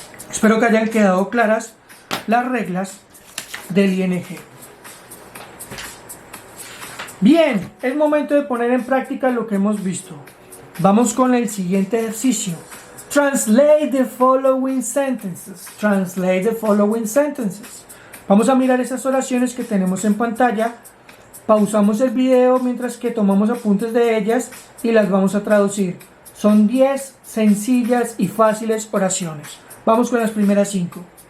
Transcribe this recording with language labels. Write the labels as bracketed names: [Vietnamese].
[Spanish] Espero que hayan quedado claras las reglas del ing. Bien, es momento de poner en práctica lo que hemos visto. Vamos con el siguiente ejercicio. [English] Translate the following sentences. Translate the following sentences. [Spanish] Vamos a mirar esas oraciones que tenemos en pantalla. Pausamos el video mientras que tomamos apuntes de ellas y las vamos a traducir. Son 10 sencillas y fáciles oraciones. Vamos con las primeras 5.